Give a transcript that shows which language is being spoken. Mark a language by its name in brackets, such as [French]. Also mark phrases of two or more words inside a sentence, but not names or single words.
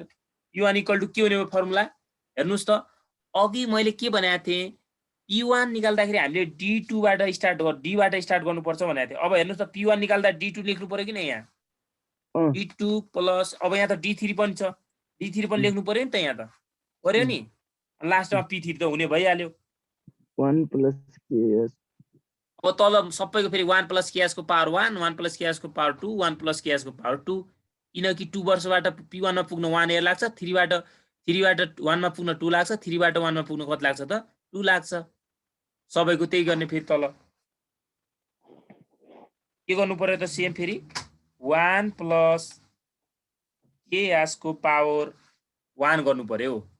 [Nepali] P1 [English] equal to [Nepali] के हुने भयो फर्मुला? हेर्नुहोस् त अघि मैले के भनेको थिएँ, P1 निकाल्दाखेरि हामीले D2 बाट स्टार्ट D बाट स्टार्ट गर्नुपर्छ भनेको थिएँ। अब हेर्नुहोस् त P1 निकाल्दा D2 लेख्नु पर्यो कि न यहाँ? D2 प्लस अब यहाँ त D3 पनि छ, D3 पनि लेख्नु पर्यो नि त यहाँ त, पर्यो नि। लास्टमा P3 त हुने भइहाल्यो। 1 प्लस KS। अब तल सबैको फेरि 1 प्लस KS को पावर 1, 1 प्लस KS को पावर 2, 1 प्लस KS को पावर 2। किनकि 2 वर्षबाट P1 मा पुग्न 1 इयर लाग्छ, 3 बाट 1 मा पुग्न 2 लाग्छ, 3 बाट 1 मा पुग्न कति लाग्छ त? 2 लाग्छ। सबैको त्यही गर्ने। फेरि तल के गर्नु पर्यो त? सेम फेरि 1 प्लस KS को पावर 1 गर्नु पर्यो।